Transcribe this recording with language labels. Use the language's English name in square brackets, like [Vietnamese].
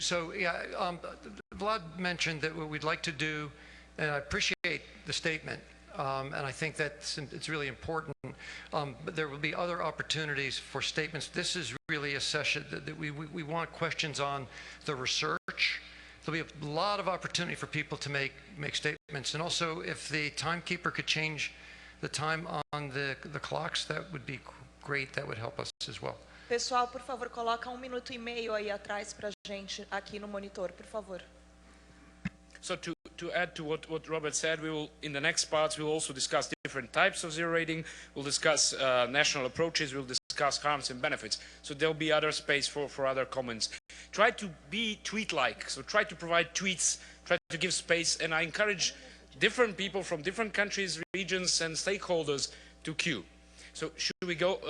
[English] So, yeah, Vlad mentioned that what we'd like to do, and I appreciate the statement, and I think that it's really important, but there will be other opportunities for statements. This is really a session that we want questions on the research. There'll be a lot of opportunity for people to make statements. And also, if the timekeeper could change the time on the clocks, that would be great. That would help us as well. [Portuguese] Pessoal, por favor, coloca 1 minuto e meio aí atrás pra gente aqui no monitor, por favor. [English] So to add to what Robert said, we will, in the next parts, we will also discuss different types of zero rating. We'll discuss national approaches. We'll discuss discuss harms and benefits. So there'll be other space for other comments. Try to be tweet-like, so try to provide tweets, try to give space, and I encourage different people from different countries, regions, and stakeholders to queue. So should we go?